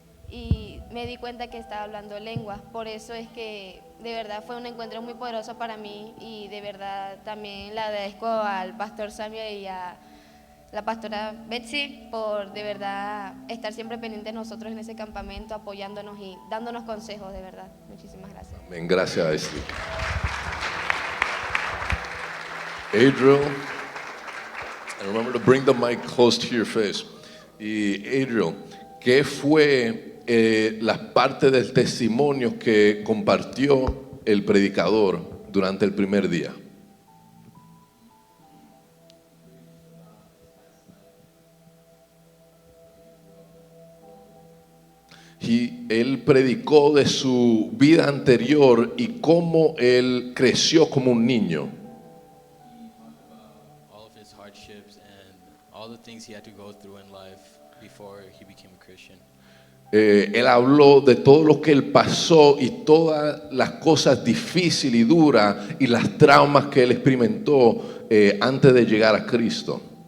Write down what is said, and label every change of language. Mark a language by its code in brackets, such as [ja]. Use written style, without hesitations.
[es] Y me di cuenta que estaba hablando lenguas. Por eso es que de verdad fue un encuentro muy poderoso para mí. Y de verdad también le agradezco al pastor Samuel y a la pastora Betsy por de verdad estar siempre pendiente de nosotros en ese campamento, apoyándonos y dándonos consejos, de verdad. Muchísimas gracias. Amén. [en] Gracias, Ashley. Adriel, and remember to bring the mic close to your face. [es] Y Adriel, ¿qué fue las partes del testimonio que compartió el predicador durante el primer día? Y él predicó de su vida anterior y cómo él creció como un niño. [en] All of his hardships and all the things he had to go through in life before he became a Christian. [es] Él habló de todo lo que él pasó y todas las cosas difíciles y duras y las traumas que él experimentó antes de llegar a Cristo.